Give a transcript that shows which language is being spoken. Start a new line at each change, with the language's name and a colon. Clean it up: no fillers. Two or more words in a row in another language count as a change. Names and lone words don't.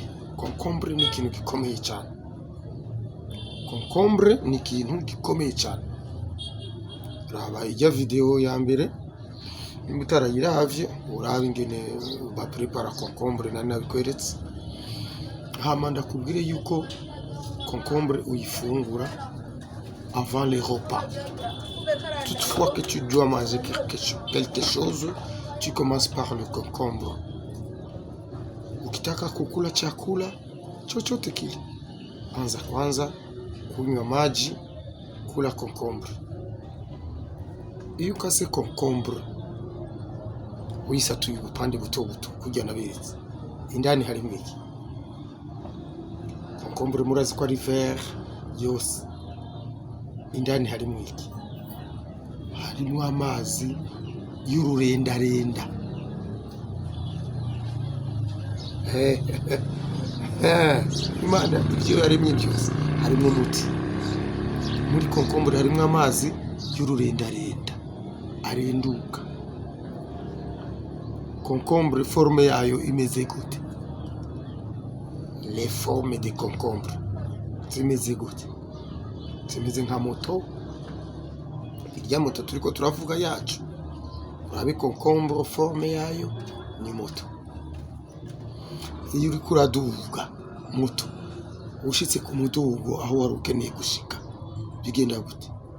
Rundi: Konkombre ni ikintu gikomeye cyane. Konkombre ni ikintu gikomeye cyane. Raba ijya video ya mbere, nimba utarayiravye uraba ingene baprepara konkombre nari nabikweretse. Hama ndakubwire yuko konkombre uyifungura
French: avant les repas. Toutefois que tu dois manger quelque chose, tu commences par le concombre.
Swahili: Ukitaka kukula chakula chochote kile, anza kwanza kunywa maji, kula concombre.
Rundi: Iyo ukase concombre uyisatuye ubupande buto buto kujya naberetse, indani harimo iki? Concombre murazi ko ari vert yose, indani harimo iki? Harimo amazi y'ururendarenda. Imana ibyo yaremye byose harimo umuti. Muri concombre harimo amazi y'ururendarenda arenduka. Concombre forme yayo imeze gute?
French: Les formes de concombre
Rundi: zimeze gute? Zimeze nka moto. Irya moto turiko turavuga yacu, urabe concombre forme yayo ni moto. Iyo uri kuraduga moto, ushitse ku mudugo aho wari ukeneye gushika, bigenda gute?